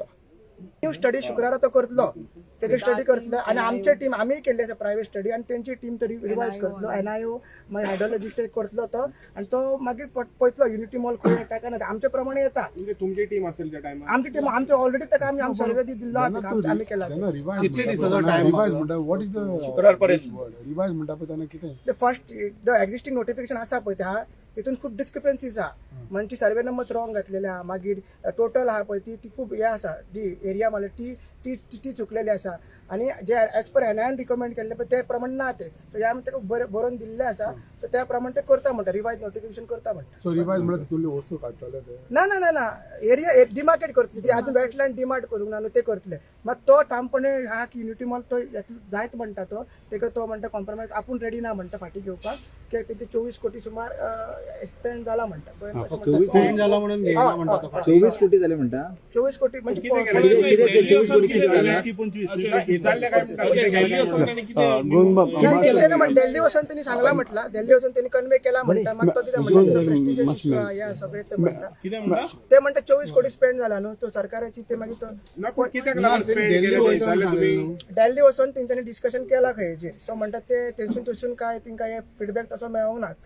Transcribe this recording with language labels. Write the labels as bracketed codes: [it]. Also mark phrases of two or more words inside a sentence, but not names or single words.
[kok] स्टडी शुक्रारा तो करतलो तेगे स्टडी करतलो आणि आमची टीम आम्ही केल्ली आसा [en] private study [kok] आणि त्यांची टीम तरी रिवायज करतलो NIO मागीर हायड्रोलॉजी ते करतलो तो आणि तो मागीर पळयतलो युनिटी मॉल खंय येता काय ना आमच्या प्रमाणे येता. [mr] म्हणजे तुमची टीम असेल त्या टायमार [kok] आमची टीम आमचे ऑलरेडी ताका आमी सर्वे बी दिल्लो आमी केला. कितले दिसाचो टाइम [en] व्हॉट इज द [kok] शुक्रारपर्यंत रिवाइज म्हणटा पळय तेन्ना कितें ते [en] first the existing notification [kok] आसा पळय त्या तितून खूप डिस्क्रिपन्सीज आहा. म्हणजे [en] survey numbers wrong [kok] घातलेले आहा. मागीर टोटल आहा पळय ती खूप हे आसा जी एरिया एरिया म्हणले ती चुकलेली आसा आणि जे [en] as per [kok] एनआयन रिकमेंड केल्ले पळय ते प्रमाण ना ते सो ह्या आमी ताका बरोवन दिल्ले आसा सो त्या प्रमाण ते करता म्हणटा [en] revise notification [kok] करता म्हणटा [en] so revise [kok] म्हणल्यार तितूंतली वस्तू काडटले ते ना एरिया डिमार्केट करतले ती आजून वेटलँड डिमार्ट करूंक ना न्हू ते करतले मात तो ठामपणे हा की युनिटी मॉल तो जायत म्हणटा तो म्हणटा कॉम्प्रोमायज आपूण रेडी ना म्हणटा फाटी घेवपाक कित्याक तेचे 24 कोटी सुमार स्पेंड जाला म्हणटा 24 जाला म्हणून घेयना म्हणटा तो. [mr] 24 कोटी झाले म्हणता 24 कोटी म्हणजे किती केलं? किती 24 कोटी किती झाले? हे चालले काय म्हणता? [kok] दिल्ली वचून त्यांनी सांगला म्हटला दिल्ली वचून त्यांनी कन्वे केला म्हणटा मग तो कितें म्हणटा या सगळे ते म्हणटा ते म्हणटा 24 कोटी स्पेंड जाला न्हू तो सरकाराची ते मागीर तो ना पण कित्याक लागून स्पेंड केले ते चालले तुम्ही दिल्ली वचून तेंच्यांनी डिस्कशन केला खंयचेर सो म्हणटा ते थंयसून काय तिंका हे फीडबॅक तसो मेळोंक ना